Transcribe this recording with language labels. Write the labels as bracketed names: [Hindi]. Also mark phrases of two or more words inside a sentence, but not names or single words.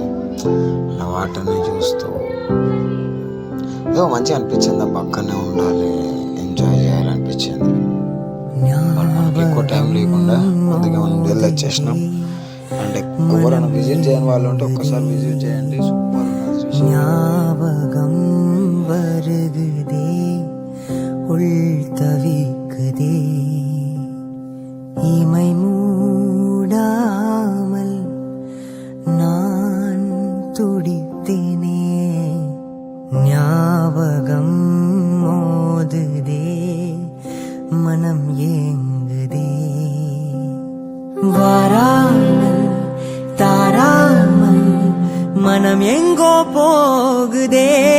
[Telugu] అలా వాటర్ని చూస్తూ ఏదో మంచిగా అనిపించింది. ఆ పక్కనే ఉండాలి, ఎంజాయ్ చేయాలనిపించింది. మనకి ఎక్కువ టైం లేకుండా అందుకే మనం జల్ది వచ్చేసినాం. అంటే ఎవరైనా విజిట్ చేయని వాళ్ళు ఉంటే ఒక్కసారి విజిట్ చేయండి, సూపర్ ఉన్నది. [Tamil] ஞாபகம் வருகுதே உள் தவிக்குதே இமை மூடாமல் நான் துடித்தேனே ஞாபகம் மோதுதே மனம் ஏங்குதே வாராமல் தாராமல் மனம் எங்கோ போகுதே